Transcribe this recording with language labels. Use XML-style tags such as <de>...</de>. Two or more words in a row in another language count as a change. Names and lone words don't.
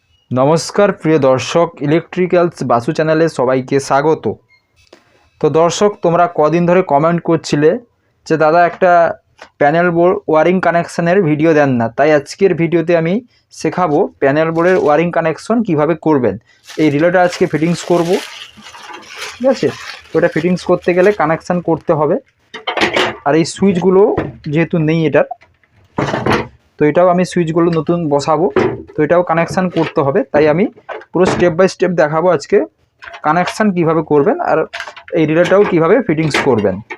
<bn>নমস্কার প্রিয় দর্শক ইলেকট্রিক্যালস বাসু চ্যানেলে সবাইকে স্বাগত। তো দর্শক তোমরা কদিন ধরে কমেন্ট করছিলে যে দাদা একটা</bn> <en>panel board wiring</en> <bn>কানেকশনের ভিডিও দেন না, তাই আজকের ভিডিওতে আমি শেখাবো প্যানেল বোর্ডের</bn> <en>wiring connection</en> <bn>কিভাবে করবেন। এই রিলেটা আজকে ফিটিংস করব, ঠিক আছে। তো এটা ফিটিংস করতে গেলে কানেকশন করতে হবে, আর এই সুইচগুলো যেহেতু নেই এটার, তো এটাও আমি সুইচগুলো নতুন বসাবো, তো এটাও কানেকশান করতে হবে। তাই আমি পুরো</bn> <en>step by step</en> <bn>দেখাবো আজকে কানেকশান কিভাবে করবেন আর এই রিলেটাও কিভাবে ফিটিংস করবেন।</bn>